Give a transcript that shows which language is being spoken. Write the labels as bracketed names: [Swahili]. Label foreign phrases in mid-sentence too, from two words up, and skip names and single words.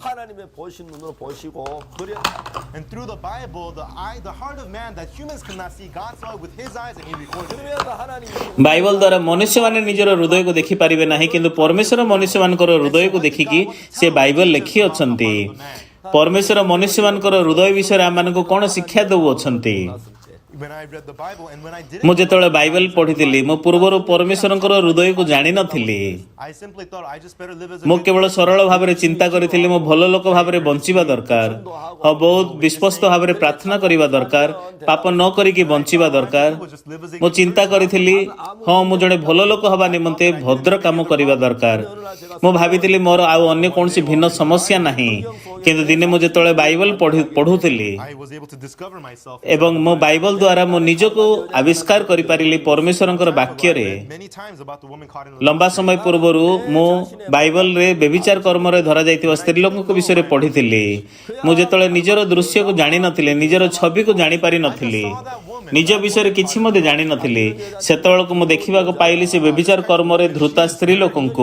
[Odia] ବାଇବେଲ ଦ୍ୱାରା ମନୁଷ୍ୟମାନେ ନିଜର ହୃଦୟକୁ ଦେଖିପାରିବେ ନାହିଁ, କିନ୍ତୁ ପରମେଶ୍ୱର ମନୁଷ୍ୟମାନଙ୍କର ହୃଦୟକୁ ଦେଖିକି ସେ ବାଇବେଲ ଲେଖିଅଛନ୍ତି। ପରମେଶ୍ୱର ମନୁଷ୍ୟମାନଙ୍କର ହୃଦୟ ବିଷୟରେ ଆମମାନଙ୍କୁ କ'ଣ ଶିକ୍ଷା ଦେଉଅଛନ୍ତି? [English] when I read the Bible and when I didn't [Odia] ମୁଁ [English] know [Odia] ଯେତେବେଳେ [English] about [Odia] ବାଇବେଲ [English] God's [Odia] ପଢ଼ିଥିଲି [English] life, [Odia] ମୁଁ ପୂର୍ବରୁ ପରମେଶ୍ୱରଙ୍କର ହୃଦୟକୁ ଜାଣିନଥିଲି। [English] I simply thought I just better live as a [Odia] ମୁଁ [English] good [Odia] କେବଳ [English] person. [Odia] ସରଳ ଭାବରେ ଚିନ୍ତା କରିଥିଲି ମୁଁ ଭଲ ଲୋକ ଭାବରେ ବଞ୍ଚିବା ଦରକାର, ହଁ ବହୁତ ବିଶ୍ୱସ୍ତ ଭାବରେ ପ୍ରାର୍ଥନା କରିବା ଦରକାର, ପାପ ନ କରିକି ବଞ୍ଚିବା ଦରକାର। ମୁଁ ଚିନ୍ତା କରିଥିଲି ହଁ ମୁଁ ଜଣେ ଭଲ ଲୋକ ହେବା ନିମନ୍ତେ ଭଦ୍ର କାମ କରିବା ଦରକାର। ମୁଁ ଭାବିଥିଲି ମୋର ଆଉ ଅନ୍ୟ କୌଣସି ଭିନ୍ନ ସମସ୍ୟା ନାହିଁ। କିନ୍ତୁ ଦିନେ ମୁଁ ଯେତେବେଳେ ବାଇବେଲ ପଢ଼ୁଥିଲି [English] I was able to discover myself [Odia] ଏବଂ [English] inside the [Odia] ମୋ [English] Bible. [Odia] ବାଇବେଲ ଦ୍ୱାରା ମୁଁ ନିଜକୁ ଆବିଷ୍କାର କରିପାରିଲି ପରମେଶ୍ୱରଙ୍କର [English] Time ago, I [Odia] ବାକ୍ୟରେ। [English] read many times about the woman caught in [Odia] ଲମ୍ବା [English] adultery. [Odia] ସମୟ ପୂର୍ବରୁ ମୁଁ ବାଇବେଲରେ ବ୍ୟଭିଚାର କର୍ମରେ ଧରାଯାଇଥିବା ସ୍ତ୍ରୀ ଲୋକଙ୍କ ବିଷୟରେ ପଢ଼ିଥିଲି। ମୁଁ ଯେତେବେଳେ ନିଜର ଦୃଶ୍ୟକୁ ଜାଣିନଥିଲି, ନିଜର ଛବିକୁ ଜାଣିପାରିନଥିଲି, ନିଜ ବିଷୟରେ କିଛି ମଧ୍ୟ ଜାଣିନଥିଲି, ସେତେବେଳକୁ ମୁଁ ଦେଖିବାକୁ ପାଇଲି ସେ ବ୍ୟଭିଚାର କର୍ମରେ ଧୃତା ସ୍ତ୍ରୀ ଲୋକଙ୍କୁ।